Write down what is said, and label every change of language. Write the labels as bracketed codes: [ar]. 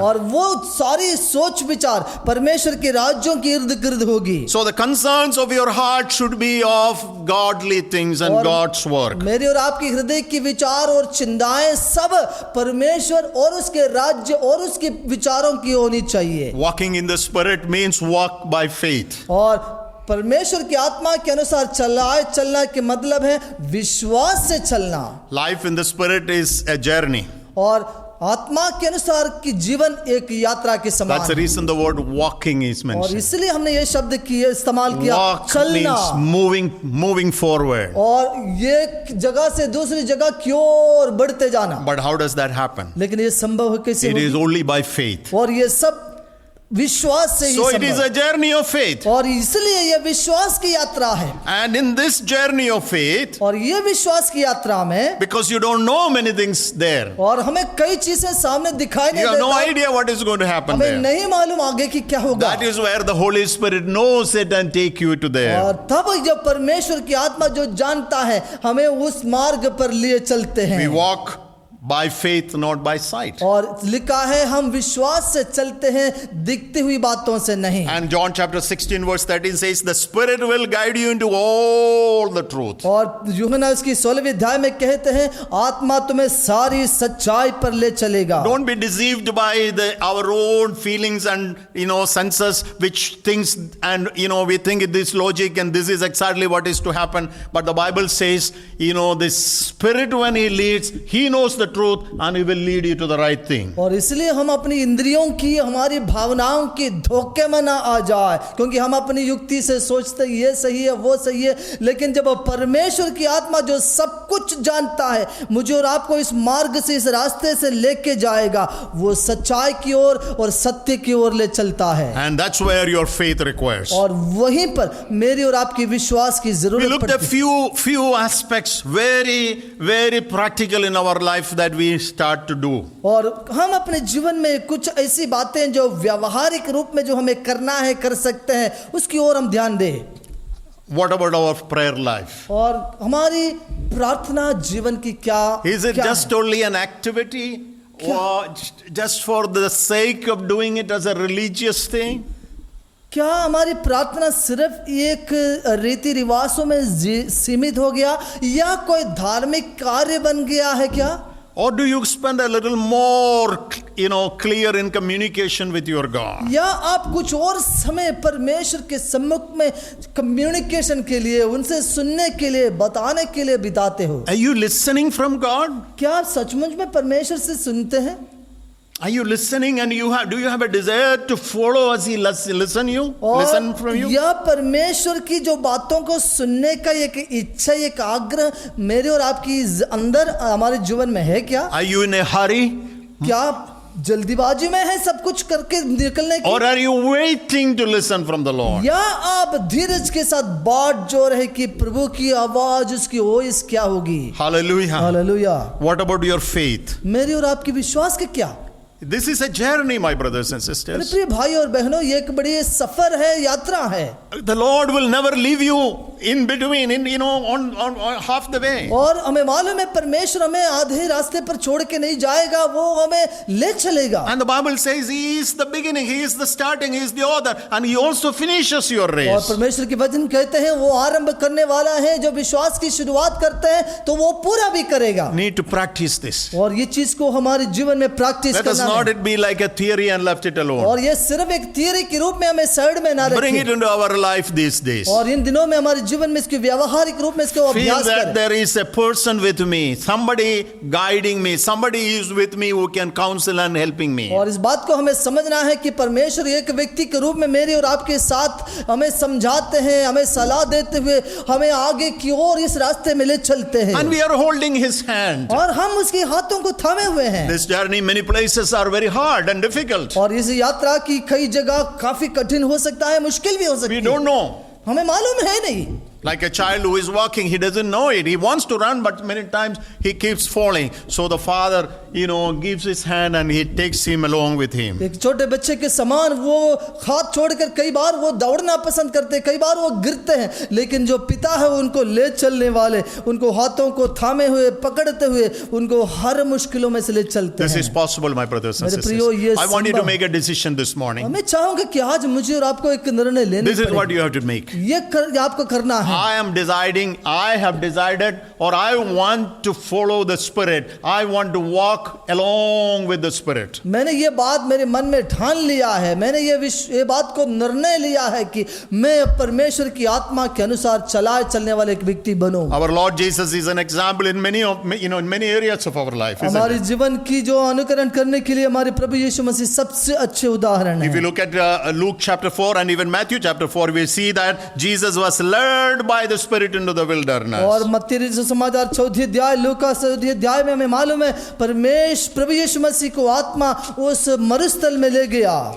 [hi] और वो सारी सोच विचार परमेश्वर के राज्यों के इर्द गिर्द होगी। [en] So the concerns of your heart should be of godly things and [hi] और [en] God's work. [hi] मेरी और आपकी हृदय की विचार और चिंताएं सब परमेश्वर और उसके राज्य और उसके विचारों की होनी चाहिए। [en] Walking in the Spirit means walk by faith. [hi] और परमेश्वर की आत्मा के अनुसार चलना के मतलब है विश्वास से चलना। [en] Life in the Spirit is a journey. [hi] और आत्मा के अनुसार की जीवन एक यात्रा के समान [en] That's the [hi] है। [en] reason the word walking is [hi] और [en] mentioned. [hi] इसलिए हमने ये शब्द इस्तेमाल किया, [en] Walk [hi] चलना। [en] means moving forward. [hi] और ये जगह से दूसरी जगह की ओर बढ़ते जाना। [en] But how does that happen? [hi] लेकिन ये संभव है कैसे? [en] It is only by faith. [hi] और ये सब विश्वास से ही [en] So it is [hi] संभव [en] a journey of faith. [hi] और इसलिए ये विश्वास की यात्रा है। [en] And in this journey of faith, [hi] और ये विश्वास की यात्रा में [en] because you don't know many things there, [hi] और हमें कई चीजें सामने दिखाई नहीं [en] you have no [hi] देता, [en] idea what is going to happen [hi] हमें [en] there. [hi] नहीं मालूम आगे की क्या होगा। [en] That is where the Holy Spirit knows it and take you to there. [hi] और तब जब परमेश्वर की आत्मा जो जानता है हमें उस मार्ग पर लिए चलते हैं। [en] We walk by faith, not by sight. [hi] और लिखा है हम विश्वास से चलते हैं, दिखती हुई बातों से नहीं। [en] And John chapter 16 verse 13 says, the Spirit will guide you into all the truth. [hi] और यूहन्ना उसकी 16वें अध्याय में कहते हैं आत्मा तुम्हें सारी सच्चाई पर ले चलेगा। [en] Don't be deceived by our own feelings and senses, which thinks, and we think this logic and this is exactly what is to happen. But the Bible says, the Spirit when He leads, He knows the truth and He will lead you to the right thing. [hi] और इसलिए हम अपनी इंद्रियों की, हमारी भावनाओं की धोखे में ना आ जाए, क्योंकि हम अपनी युक्ति से सोचते ये सही है वो सही है, लेकिन जब परमेश्वर की आत्मा जो सब कुछ जानता है मुझे और आपको इस मार्ग से, इस रास्ते से लेके जाएगा, वो सच्चाई की ओर और सत्य की ओर ले चलता है। [en] And that's where your faith requires. [hi] और वहीं पर मेरी और आपकी विश्वास की [en] We [hi] जरूरत [en] looked at [hi] पड़ती है। [en] few aspects, very, very practical in our life that we start to do. [hi] और हम अपने जीवन में कुछ ऐसी बातें जो व्यावहारिक रूप में जो हमें करना है, कर सकते हैं, उसकी ओर हम ध्यान दें। [en] What about our prayer life? [hi] और हमारी प्रार्थना जीवन की क्या [en] Is it [hi] क्या [en] just only an activity or just for the sake of doing it as a religious thing? [hi] क्या हमारी प्रार्थना सिर्फ एक रीति रिवाजों में सीमित हो गया या कोई धार्मिक कार्य बन गया है क्या? [en] Or do you spend a little more, clear in communication with your God? [hi] या आप कुछ और समय परमेश्वर के सम्मुख में कम्युनिकेशन के लिए, उनसे सुनने के लिए, बताने के लिए बिताते हो? [en] Are you listening from God? [hi] क्या आप सचमुच में परमेश्वर से सुनते हैं? [en] Are you listening and do you have a desire to follow as he listen from you? [hi] या परमेश्वर की जो बातों को सुनने का एक इच्छा, एक आग्रह मेरे और आपकी अंदर हमारे जीवन में है क्या? [en] Are you in a hurry? [hi] क्या आप जल्दीबाजी में है सब कुछ करके निकलने की? [en] Or are you waiting to listen from the Lord? [hi] या आप धीरज के साथ बाट जो रहे कि प्रभु की आवाज, उसकी वॉइस क्या होगी? [en] Hallelujah. [hi] Hallelujah. [en] What about your faith? [hi] मेरे और आपकी विश्वास के क्या? [en] This is a journey, my brothers and sisters. [hi] प्रिय भाई और बहनों, ये एक बड़ी सफर है, यात्रा है। [en] The Lord will never leave you in between, on half the way. [hi] और हमें मालूम है परमेश्वर हमें आधे रास्ते पर छोड़ के नहीं जाएगा, वो हमें ले चलेगा। [en] And the Bible says He is the beginning, He is the starting, He is the author, and He also finishes your [hi] और [en] race. [hi] परमेश्वर के वचन कहते हैं वो आरंभ करने वाला है, जो विश्वास की शुरुआत करते हैं तो वो पूरा भी करेगा। [en] Need to practice this. [hi] और ये चीज को हमारे जीवन में प्रैक्टिस [en] Let us [hi] करना [en] not [hi] है। [en] it be like a theory and left it alone. [hi] और ये सिर्फ एक थियरी के रूप में हमें साइड में ना [en] Bring it [hi] रखें, [en] into our life these days. [hi] और इन दिनों में हमारे जीवन में इसके व्यावहारिक रूप में इसको [en] Feel [hi] अभ्यास [en] that [hi] करें। [en] there is a person with me, somebody guiding me, somebody is with me who can counsel and helping me. [hi] और इस बात को हमें समझना है कि परमेश्वर एक व्यक्ति के रूप में मेरे और आपके साथ हमें समझाते हैं, हमें सलाह देते हुए हमें आगे की ओर इस रास्ते में ले चलते हैं, [en] And we are holding His hand. [hi] और हम उसके हाथों को थामे हुए हैं। [en] This journey, many places are very hard and difficult. [hi] और इस यात्रा की कई जगह काफी कठिन हो सकता है, मुश्किल भी हो सकती [en] We don't know. [hi] हमें मालूम है नहीं। [en] Like a child who is walking, he doesn't know it. He wants to run, but many times he keeps falling. So the father, gives his hand and he takes him along with him. [hi] एक छोटे बच्चे के समान वो हाथ छोड़कर कई बार वो दौड़ना पसंद करते हैं, कई बार वो गिरते हैं, लेकिन जो पिता है उनको ले चलने वाले, उनको हाथों को थामे हुए, पकड़ते हुए उनको हर मुश्किलों में से ले चलते [en] This [hi] हैं। [en] is possible, my brothers and [hi] मेरे [en] sisters. [hi] प्रियो, ये [en] I want you to [hi] संभव- [en] make a decision this morning. [hi] मैं चाहूंगा कि आज मुझे और आपको एक निर्णय लेना [en] This is what you have to make. [hi] आपको करना है। [en] I am deciding, I have decided, or I want to follow the Spirit. I want to walk along with the Spirit. [hi] मैंने ये बात मेरे मन में ठान लिया है, मैंने ये बात को निर्णय लिया है कि मैं परमेश्वर की आत्मा के अनुसार चलने वाले एक व्यक्ति बनूं। [en] Our Lord Jesus is an example in many areas of our life. Isn't [hi] हमारे [en] it? [hi] जीवन की जो अनुकरण करने के लिए हमारे प्रभु यीशु मसीह सबसे अच्छे उदाहरण [en] If you [hi] है। [en] look at Luke chapter 4 and even Matthew chapter 4, we see that Jesus was led by the Spirit into the wilderness. [hi] और मत्ती रचित समाचार 4 अध्याय, लूका 4 अध्याय में हमें मालूम है प्रभु यीशु मसीह को आत्मा उस मरुस्थल में ले गया,